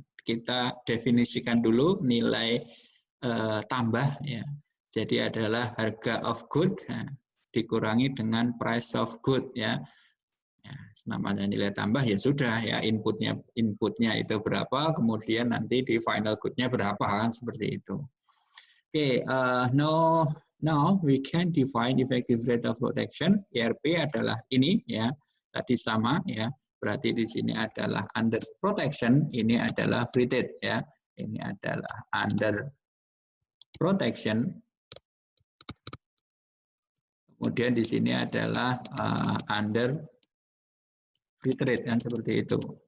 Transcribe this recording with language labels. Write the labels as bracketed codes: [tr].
[id] Kita definisikan dulu nilai tambah, ya. Jadi adalah harga of good, ya, dikurangi dengan price of good, ya. Ya, namanya nilai tambah ya sudah ya inputnya itu berapa, kemudian nanti di final good-nya berapa, kan seperti itu. [en] Oke, now we can define effective rate of protection. [id] ERP adalah ini ya, tadi sama ya. Berarti di sini adalah under protection, ini adalah free rate ya. Ini adalah under protection. Kemudian di sini adalah under free trade, kan seperti itu.